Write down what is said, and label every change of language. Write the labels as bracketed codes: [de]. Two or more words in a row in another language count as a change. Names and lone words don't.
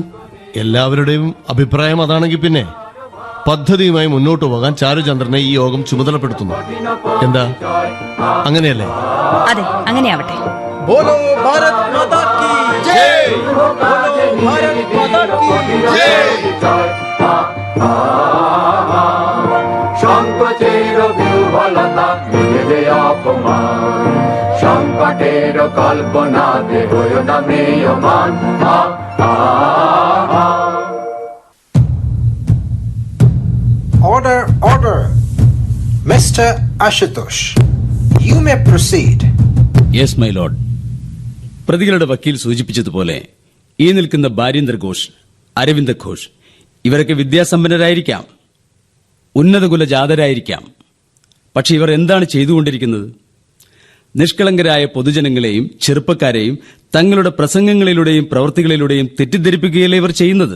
[ml] എല്ലാവരുടെയും അഭിപ്രായം അതാണെങ്കിൽ പിന്നെ പദ്ധതിയുമായി മുന്നോട്ടു പോകാൻ ചാരുചന്ദ്രനെ ഈ യോഗം ചുമതലപ്പെടുത്തുന്നു. എന്താ, അങ്ങനെയല്ലേ? അതെ, അങ്ങനെയാവട്ടെ. [hi] बोलो भारत माता की जय! बोलो भारत माता की जय! [bn] সংকটের বিহ্বলতা মিলবে অপমান, সংকটের কল্পনাতে হইও না ম্রিয়মান। [en] Order, order. Mr. Ashutosh, you may proceed. yes my lord. [ml] പ്രതികളുടെ വക്കീൽ സൂചിപ്പിച്ചതുപോലെ ഈ നിൽക്കുന്ന ബാരീന്ദർ ഘോഷ്, അരവിന്ദ ഘോഷ് ഇവരൊക്കെ വിദ്യാസമ്പന്നരായിരിക്കാം, ഉന്നതകുല ജാതരായിരിക്കാം. പക്ഷെ ഇവർ എന്താണ് ചെയ്തുകൊണ്ടിരിക്കുന്നത്? നിഷ്കളങ്കരായ പൊതുജനങ്ങളെയും ചെറുപ്പക്കാരെയും തങ്ങളുടെ പ്രസംഗങ്ങളിലൂടെയും പ്രവൃത്തികളിലൂടെയും തെറ്റിദ്ധരിപ്പിക്കുകയല്ലേ ഇവർ ചെയ്യുന്നത്?